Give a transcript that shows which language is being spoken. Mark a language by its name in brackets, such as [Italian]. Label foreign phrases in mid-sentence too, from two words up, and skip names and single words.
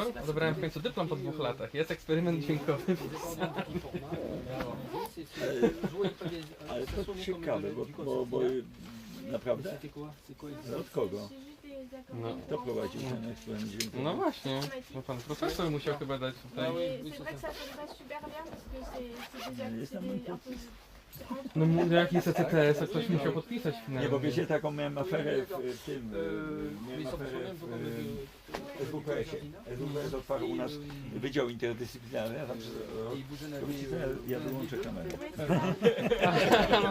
[Polish] Odebrałem w końcu dyplom po 2 latach. Jest eksperyment dźwiękowy. Ale to ciekawe, bo naprawdę? Od kogo? No. Kto prowadził ten eksperyment dźwiękowy? No właśnie, no pan profesor musiał chyba dać tutaj. [French] C'est vrai que ça sonne pas super bien parce que c'est des [Polish] No jak jest ECTS, to ktoś musiał podpisać finalnie. Nie, bo wiecie, taką miałem aferę w tym, miałem aferę w SWPS-ie. SWPS otwarł u nas Wydział Interdyscyplinarny, a tam ja wyłączę kamerę. No właśnie.